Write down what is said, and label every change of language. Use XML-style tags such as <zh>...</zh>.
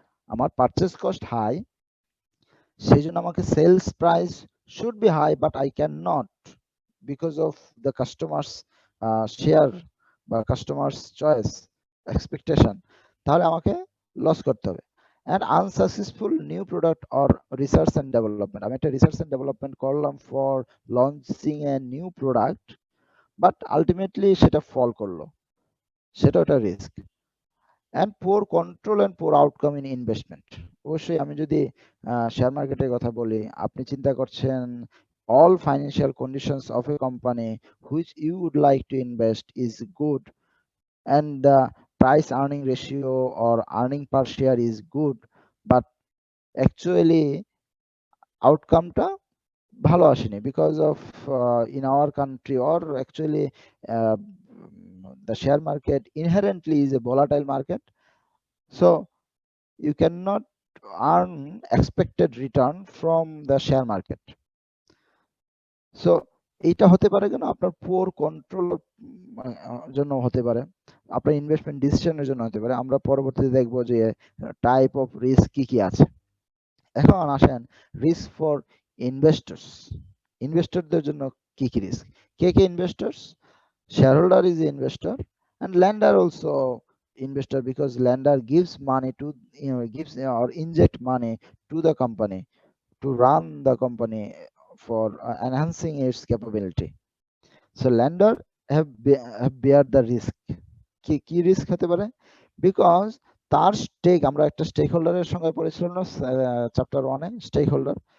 <en>আমার purchase cost high,</en> <bn>সেই জন্য আমাকে</bn> <en>sales price should be high, but I can not because of the customers share বা customers choice expectation,</en> <bn>তাহলে আমাকে লস করতে হবে।</bn> <en>and unsuccessful new product or research and development,</en> <bn>আমি একটা রিসার্চ অ্যান্ড ডেভেলপমেন্ট করলাম</bn> <en>for launching a new product, but ultimately</en> <bn>সেটা ফল করলো, সেটা একটা risk.</bn> <en>and poor control and poor outcome in investment,</en> <bn>অবশ্যই আমি যদি শেয়ার মার্কেটের কথা বলি, আপনি চিন্তা করছেন</bn> <en>all financial conditions of a company which you would like to invest is good and the price earning ratio or earning per share is good, but actually</en> <bn>outcomeটা ভালো আসেনি</bn> <en>because of in our country, or actually uh, the share market inherently is a volatile market, so you cannot earn expected return from the share market.</en> <bn>So এইটা হতে পারে কেন, আপনার পোর control জন্য হতে পারে, আপনার ইনভেস্টমেন্ট ডিসিশনের জন্য হতে পারে। আমরা পরবর্তীতে দেখবো যে টাইপ অফ রিস্ক কি কি আছে। এখন আসেন রিস্ক ফর ইনভেস্টরস, ইনভেস্টরদের জন্য কি কি risk, K K</bn> <en>Investors, shareholder is the investor and lender also investor, because lender gives money to, gives or inject money to the company to run the company for enhancing its capability. So lender have bear the risk,</en> <bn>কি risk হতে পারে, because তার stake, আমরা একটা stake হোল্ডারের সঙ্গে পড়েছিলাম না চ্যাপ্টার 1-এ, স্টেক হোল্ডার।</bn>